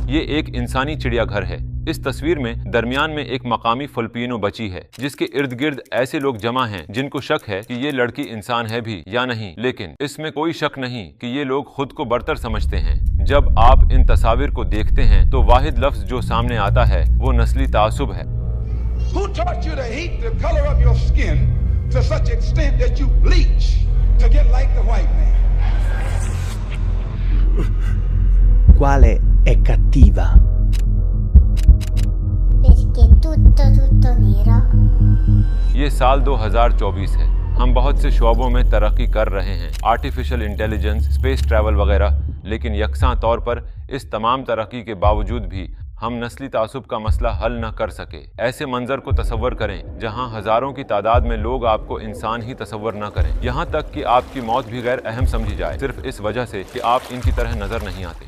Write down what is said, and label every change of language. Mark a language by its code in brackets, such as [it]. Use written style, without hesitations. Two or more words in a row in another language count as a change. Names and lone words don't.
[ur] یہ ایک انسانی چڑیا گھر ہے۔ اس تصویر میں درمیان میں ایک مقامی فلپینو بچی ہے جس کے ارد گرد ایسے لوگ جمع ہیں جن کو شک ہے کہ یہ لڑکی انسان ہے بھی یا نہیں، لیکن اس میں کوئی شک نہیں کہ یہ لوگ خود کو برتر سمجھتے ہیں. جب آپ ان تصویر کو دیکھتے ہیں تو واحد لفظ جو سامنے آتا ہے وہ نسلی تعصب ہے. [en] Who taught you to hate the color of your skin to such extent that you bleach to get like the white man? [it] Quale è cattiva? Perché tutto nero. [ur] یہ سال 2024 ہے. ہم بہت سے شعبوں میں ترقی کر رہے ہیں, [en] artificial intelligence, space travel [ur] وغیرہ، لیکن یکساں طور پر اس تمام ترقی کے باوجود بھی ہم نسلی تعصب کا مسئلہ حل نہ کر سکے. ایسے منظر کو تصور کریں جہاں ہزاروں کی تعداد میں لوگ آپ کو انسان ہی تصور نہ کریں، یہاں تک کہ آپ کی موت بھی غیر اہم سمجھی جائے صرف اس وجہ سے کہ آپ ان کی طرح نظر نہیں آتے.